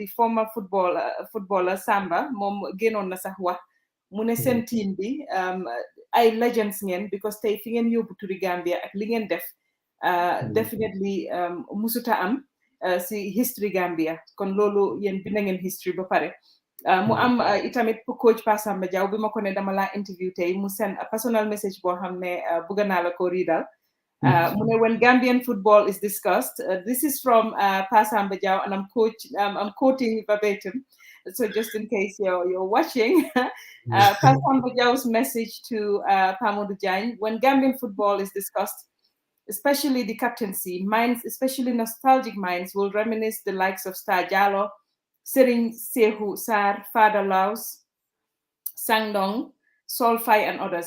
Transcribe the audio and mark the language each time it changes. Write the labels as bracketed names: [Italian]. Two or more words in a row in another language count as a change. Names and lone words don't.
[English] former footballer [Wolof] Samba moom génnoon na sax wax mu ne seen team bi ay legends ngeen because tey fi ngeen yóbbu turi Gambia ak li ngeen def definitely musuta am si history Gambia kon loolu yéen bind ngeen history ba pare mu am itamit coach Pa Samba Jaw bi ma ko ne dama laa interview tey mu [English] send a personal message [Wolof] boo xam ne bëgg naa la ko riidal mu ne [English] when Gambian football is discussed this is from Pa Samba Jaw and I'm quoting verbatim so just in case you're watching Pa Samba Jaw's message to Pa Modou Jagne when Gambian football is discussed especially the captaincy, minds, especially nostalgic minds, will reminisce the likes of Star Jallo, Sering Sehu Sar, Father Laos, Sangdong, Solfai, and others.